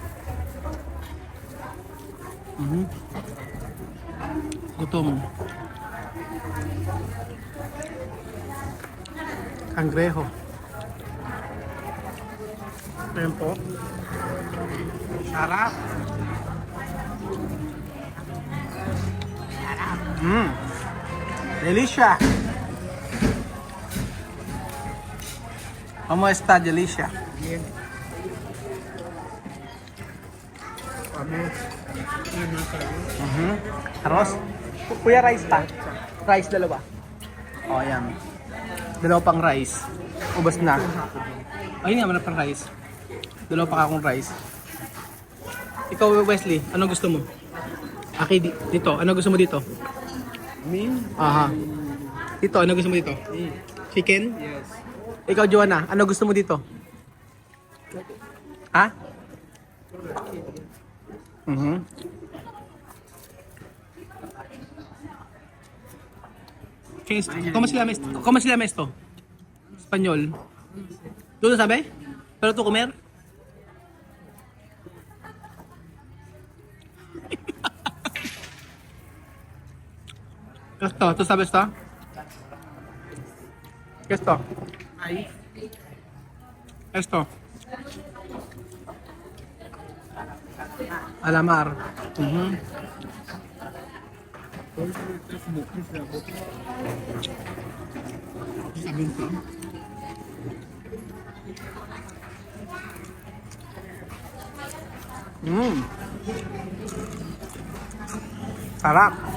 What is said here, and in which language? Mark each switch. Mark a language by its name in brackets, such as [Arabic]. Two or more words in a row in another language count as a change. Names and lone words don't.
[Filipino] Mhm. Gutom. Kangreho. Ayan po. Sarap. [Spanish] Delicia. ¿Cómo está, Delicia? Bien. [Filipino] Kami. Arroz? Kuya, rice pa? Rice dalawa. O, ayan. Dalawa pang rice. Ubas na. Ayun nga, manap pang rice. Dalawa pa akong rice. Ikaw, Wesley, anong gusto mo? Aki, dito. Ano gusto mo dito? Me? Aha. Dito, ano gusto mo dito? Chicken? Yes. Ikaw, Joanna, ano gusto mo dito? Ha? Mhm. [Spanish] ¿Cómo se llama esto? Español. ¿Tú lo sabes? ¿Pero tú comer? Esto, ¿tú sabes esto? ¿Qué es esto? Ahí. Esto. Alamar. [Filipino] Mhm. Sabihin ko. Sarap.